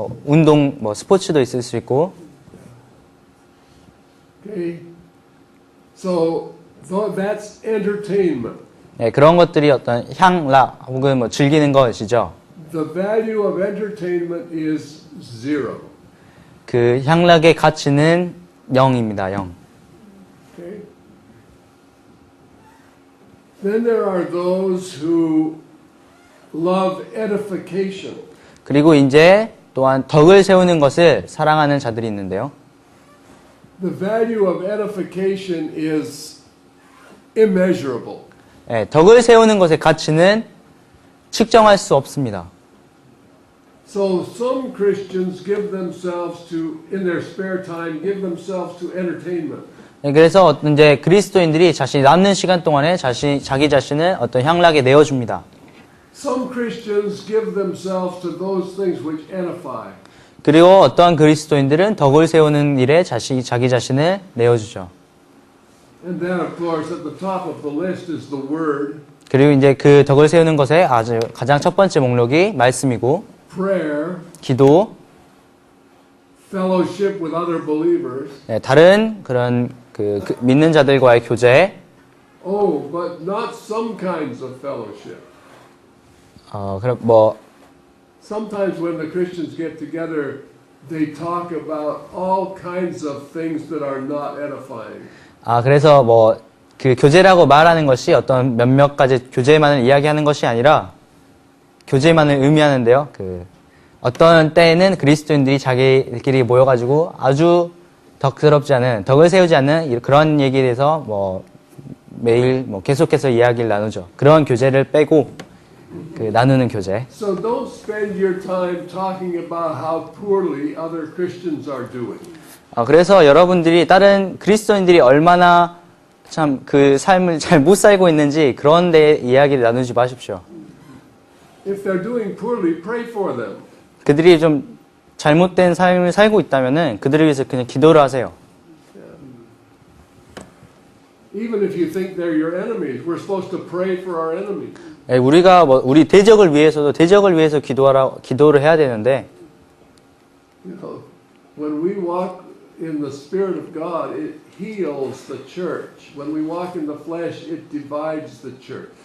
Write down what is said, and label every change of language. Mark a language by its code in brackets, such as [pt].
[ko] 운동, 스포츠도 있을 수 있고. [en] Okay, so that's entertainment. [ko] 네, 그런 것들이 어떤 향락 혹은 뭐 즐기는 것이죠. [en] The value of entertainment is zero. [ko] 그 향락의 가치는 0입니다. 0. [en] Okay? Then there are those who love edification. [ko] 그리고 이제 또한 덕을 세우는 것을 사랑하는 자들이 있는데요. [en] The value of edification is immeasurable. [ko] 네, 덕을 세우는 것의 가치는 측정할 수 없습니다. [en] So some Christians give themselves to, in their spare time, give themselves to entertainment. [ko] 네, 그래서 이제 그리스도인들이 자신이 남는 시간 동안에 자기 자신을 어떤 향락에 내어줍니다. [en] Some Christians give themselves to those things which edify. [ko] 그리고 어떠한 그리스도인들은 덕을 세우는 일에 자기 자신을 내어주죠. [en] And then, of course, at the top of the list is the Word, [ko] 그리고 이제 그 덕을 세우는 것의 아주 가장 첫 번째 목록이 말씀이고, [en] prayer, [ko] 기도, [en] fellowship with other believers. [ko] 네, 다른 그런 그 믿는 자들과의 교제, [en] Oh, but not some kinds of fellowship. [ko] 그럼 뭐 [en] Sometimes when the Christians get together, they talk about all kinds of things that are not edifying. [ko] 그래서 뭐 그 교제라고 말하는 것이 어떤 몇몇 가지 교제만을 이야기하는 것이 아니라 교제만을 의미하는데요. 그 어떤 때에는 그리스도인들이 자기들끼리 모여가지고 아주 덕스럽지 않은 덕을 세우지 않는 그런 얘기에 대해서 뭐 매일 뭐 계속해서 이야기를 나누죠. 그런 교제를 빼고 그 나누는 교제. [en] So don't spend your time talking about how poorly other Christians are doing. [ko] 그래서 여러분들이 다른 그리스도인들이 얼마나 참 그 삶을 잘 못 살고 있는지 그런 데 이야기를 나누지 마십시오. [en] If they're doing poorly, pray for them. [ko] 그들이 좀 잘못된 삶을 살고 있다면은 그들을 위해서 그냥 기도를 하세요. [en] Even if you think they're your enemies, we're supposed to pray for our enemies. [ko] 우리가 뭐 우리 대적을 위해서 기도를 해야 되는데 [en] You know, when we walk in the Spirit of God, it heals the church. When we walk in the flesh, it divides the church.